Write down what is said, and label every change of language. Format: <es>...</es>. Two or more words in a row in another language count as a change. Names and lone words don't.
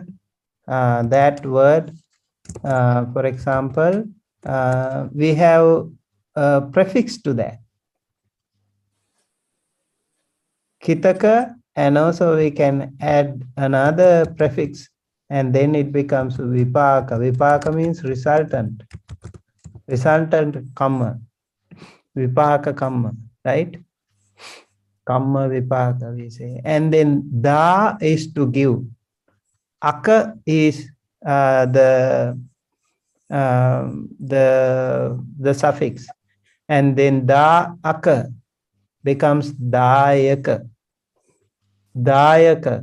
<en>That word, for example, we have a prefix to that. Kitaka, and also we can add another prefix and then it becomes vipaka. Vipaka means resultant. Resultant kamma.</en> <pi>Vipaka kamma,</pi> <en>right?</en> <pi>Kamma vipaka</pi> <en>we say. And then da is to give. Aka is the suffix. And then</en> <pi>da aka</pi> <en>becomes dayaka. Dayaka.</en>